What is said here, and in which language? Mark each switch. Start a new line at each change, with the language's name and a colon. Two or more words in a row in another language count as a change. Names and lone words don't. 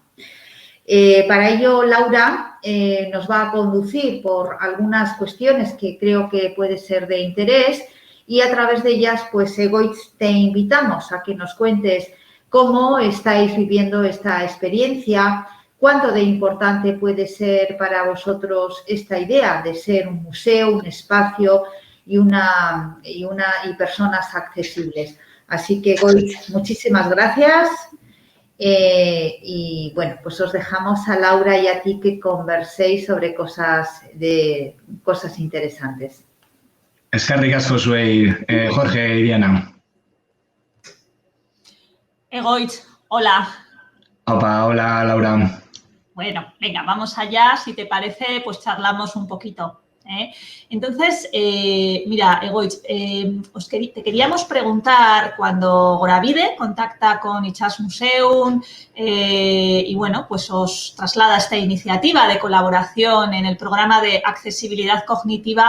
Spanish: Para ello, Laura nos va a conducir por algunas cuestiones que creo que puede ser de interés y a través de ellas, pues, Egoitz, te invitamos a que nos cuentes cómo estáis viviendo esta experiencia, cuánto de importante puede ser para vosotros esta idea de ser un museo, un espacio y personas accesibles. Así que, Egoitz, muchísimas gracias. Y bueno, pues os dejamos a Laura y a ti que converséis sobre cosas interesantes.
Basque: Eskerrik asko zuei, Jorge y Diana.
Spanish: Egoitz, hola. Opa, hola Laura. Bueno, venga, vamos allá. Si te parece, pues charlamos un poquito. Entonces, mira, Egoitz, te queríamos preguntar cuando Goravide contacta con Itsasmuseum y, bueno, pues os traslada esta iniciativa de colaboración en el programa de accesibilidad cognitiva.